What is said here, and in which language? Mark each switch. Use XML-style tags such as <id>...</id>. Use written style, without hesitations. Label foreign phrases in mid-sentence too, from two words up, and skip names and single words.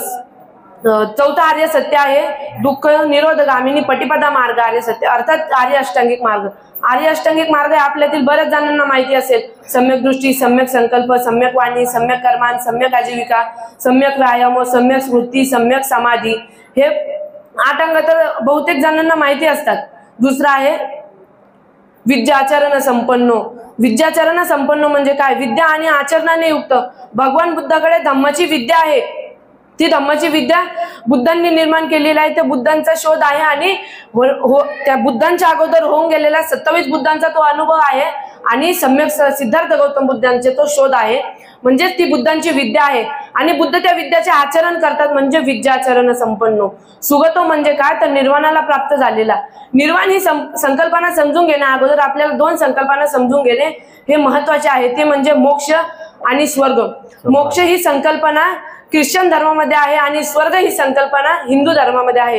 <mr>चौथा आर्य सत्य आहे दुःख निरोध गामिनी पटिपदा मार्ग आर्य सत्य, अर्थात आर्य अष्टांगिक मार्ग। आर्य अष्टांगिक मार्ग आपल्यातील बऱ्याच जणांना माहिती असेल। सम्यक दृष्टी, सम्यक संकल्प, सम्यक वाणी, सम्यक कर्मान, सम्यक आजीविका, सम्यक व्यायाम, सम्यक स्मृती, सम्यक समाधी, हे 8 अंग तर बहुतेक जणांना माहिती असतात। दुसरा आहे</mr> <pi>विद्याचरण संपन्नो।</pi> <mr>विद्याचरण संपन्न म्हणजे काय, विद्या आणि आचरणाने युक्त। भगवान बुद्धाकडे धम्माची विद्या आहे, ती धम्माची विद्या बुद्धांनी निर्माण केलेली आहे। त्या बुद्धांचा शोध आहे आणि त्या बुद्धांच्या अगोदर होऊन गेलेला 27 बुद्धांचा तो अनुभव आहे आणि सम्यक सिद्धार्थ गौतम बुद्धांचे तो शोध आहे, म्हणजेच ती बुद्धांची विद्या आहे। आणि बुद्ध त्या विद्याचे आचरण करतात म्हणजे</mr> <pi>विद्याचरण संपन्नो।</pi> <mr>सुगतो म्हणजे काय तर निर्वाणाला प्राप्त झालेला। निर्वाण ही संकल्पना समजून घेण्या अगोदर आपल्याला 2 संकल्पना समजून घेणे हे महत्वाचे आहे, ते म्हणजे मोक्ष आणि स्वर्ग। मोक्ष ही संकल्पना ख्रिश्चन धर्मामध्ये आहे आणि स्वर्ग ही संकल्पना हिंदू धर्मामध्ये आहे।</mr>